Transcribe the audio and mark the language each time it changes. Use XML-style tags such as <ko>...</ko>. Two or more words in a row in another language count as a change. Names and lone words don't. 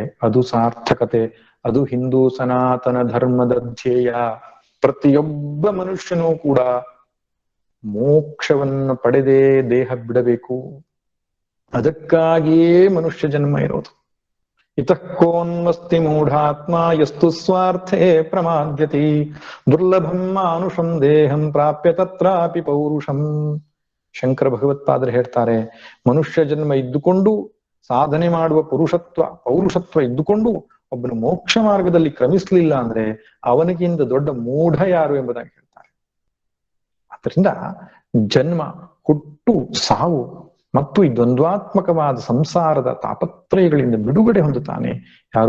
<kn>ಅದು ಸಾರ್ಥಕತೆ, ಅದು ಹಿಂದೂ ಸನಾತನ ಧರ್ಮದ ಧ್ಯೇಯ. ಪ್ರತಿಯೊಬ್ಬ ಮನುಷ್ಯನೂ ಕೂಡ ಮೋಕ್ಷವನ್ನು ಪಡೆದೇ ದೇಹ ಬಿಡಬೇಕು. ಅದಕ್ಕಾಗಿಯೇ ಮನುಷ್ಯ ಜನ್ಮ ಇರೋದು.</kn> <sa>ಇತಃ ಕೋನ್ವಸ್ತಿ ಮೂಢಾತ್ಮ ಯಸ್ತು ಸ್ವಾರ್ಥೇ ಪ್ರಮಾದ್ಯತಿ ದುರ್ಲಭಂ ಮಾನುಷಂ ದೇಹಂ ಪ್ರಾಪ್ಯ ತತ್ರಾಪಿ ಪೌರುಷಂ.</sa> <kn>ಶಂಕರ ಭಗವತ್ಪಾದರು ಹೇಳ್ತಾರೆ, ಮನುಷ್ಯ ಜನ್ಮ ಇದ್ದುಕೊಂಡು ಸಾಧನೆ ಮಾಡುವ ಪೌರುಷತ್ವ ಇದ್ದುಕೊಂಡು ಒಬ್ಬನು ಮೋಕ್ಷ ಮಾರ್ಗದಲ್ಲಿ ಕ್ರಮಿಸ್ಲಿಲ್ಲ ಅಂದ್ರೆ ಅವನಿಗಿಂತ ದೊಡ್ಡ ಮೂಢ ಯಾರು ಎಂಬುದಾಗಿ ಹೇಳ್ತಾರೆ. ಆದ್ರಿಂದ ಜನ್ಮ, ಹುಟ್ಟು, ಸಾವು ಮತ್ತು ಈ ದ್ವಂದ್ವಾತ್ಮಕವಾದ ಸಂಸಾರದ ತಾಪತ್ರಯಗಳಿಂದ ಬಿಡುಗಡೆ ಹೊಂದುತ್ತಾನೆ ಯಾರು?</kn>